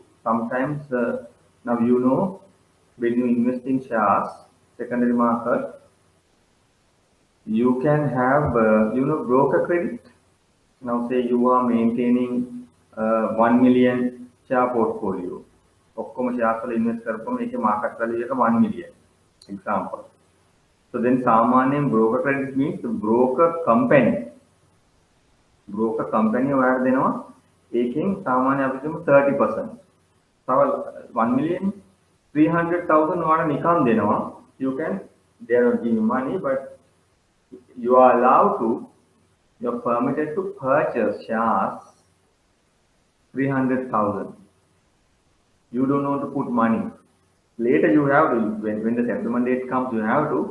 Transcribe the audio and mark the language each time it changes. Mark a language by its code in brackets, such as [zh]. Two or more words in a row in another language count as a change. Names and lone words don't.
[en] Sometimes now you know when you invest in shares, secondary market, you can have broker credit. Now say you are maintaining 1 million share portfolio. [si] ඔක්කොම shares වල invest කරපුවම ඒකේ [en] market value [si] එක 1 million. [en] Example. So then [si] සාමාන්‍යයෙන් [en] broker credit means broker company. Broker company [si] ඔයාලට දෙනවා ඒකෙන් සාමාන්‍ය අපි කියමු 30%. තව 1 million 300,000 ඔයාලට නිකන් දෙනවා. [en] You can, they are not giving money, but you are allowed to, you are permitted to purchase shares 300,000. You don't want to put money. Later you have to, when the settlement date comes, you have to.